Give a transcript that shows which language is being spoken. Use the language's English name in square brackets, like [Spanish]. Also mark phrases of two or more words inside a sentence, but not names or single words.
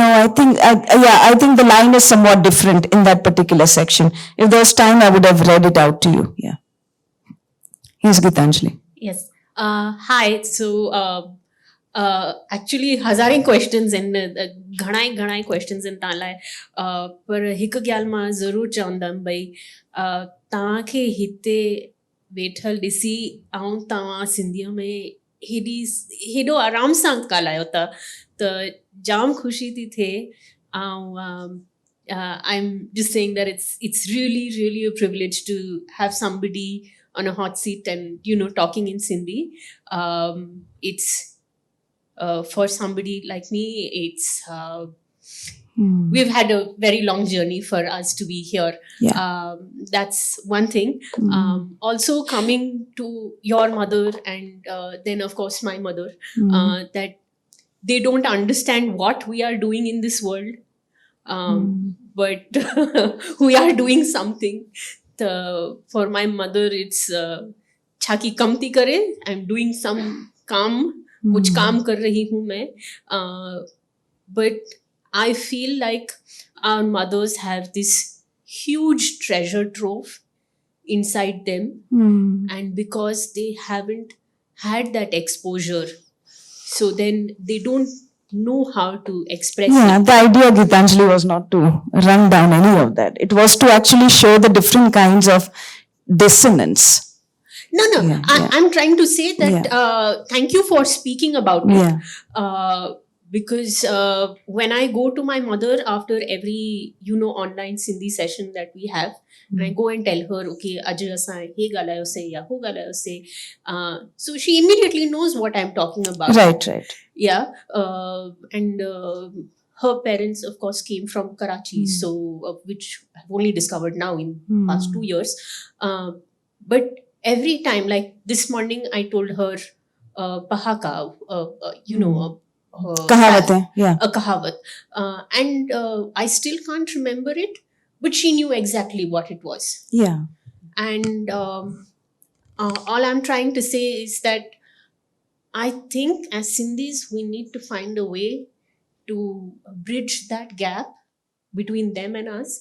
[English] I think the line is somewhat different in that particular section. If there was time, I would have read it out to you. Yeah. Here's Gitanjali. Yes. Hi. So, actually, [Sindhi] हज़ारें [English] questions and [Sindhi] घणाई questions in ताला पर हिक ॻाल्हि मां ज़रूर चवंदमि भई तव्हांखे हिते वेठल ॾिसी ऐं तव्हां सिंधीअ में हेॾो आराम सां ॻाल्हायो था त जाम ख़ुशी थी थिए ऐं [English] I'm just saying that it's really a privilege to have somebody on a hot seat and talking in Sindhi. It's for somebody like me, it's we've had a very long journey for us to be here. Yeah. That's one thing. Also coming to your mother and then of course my mother, that they don't understand what we are doing in this world. But we are doing something. For my mother, it's [Sindhi] چڱي ڪم ٿي ڪري. [English] I'm doing some [Hindi] काम कुछ काम कर रही हूँ मैं. [English] But I feel like our mothers have this huge treasure trove inside them, and because they haven't had that exposure, so then they don't know how to express it. The idea, Gitanjali, was not to run down any of that. It was to actually show the different kinds of dissonance. No. I'm trying to say that thank you for speaking about it. Because when I go to my mother after every, online Sindhi session that we have, and I go and tell her, okay, Ajay [Sindhi] اسان هي ڳالهايو سي يا هو ڳالهايو سي. [English] So she immediately knows what I'm talking about. Right. Yeah. And her parents, of course, came from Karachi, so which I've only discovered now in past 2 years. But every time, like this morning, I told her Pahaka, [Hindi] कहावत है, [English] a kahavat. And I still can't remember it, but she knew exactly what it was. Yeah. And all I'm trying to say is that I think as Sindhis, we need to find a way to bridge that gap between them and us.